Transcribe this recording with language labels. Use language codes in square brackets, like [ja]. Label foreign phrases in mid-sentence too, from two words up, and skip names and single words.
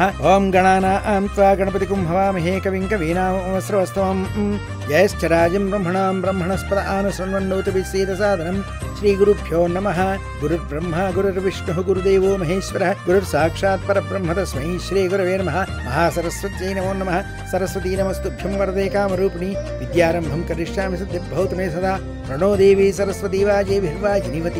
[sa] ఓం గణానాం త్వా గణపతిం హవామహే కవిం కవీనాముపమశ్రవస్తవం. జ్యేష్ఠరాజం బ్రహ్మణాం బ్రహ్మణస్పద ఆనుశృణ్వన్నోతిభిः सीदसादनं. श्रीगुरुभ्यो नमः. गुरुर्ब्रह्मा गुरुर्विष्णुः गुरुदेवो महेश्वरः. गुरुर्साक्षात् परब्रह्म तस्मै श्रीगुरवे नमः. महासरस्वत्यै नमो नमः. सरस्वती नमस्तुभ्यं वरदे कामरूपिणी. विद्यारम्भं करिष्यामि सिद्धिर्भवतु मे सदा. प्रणो देवी सरस्वती वाजेभिर्वाजिनीवती.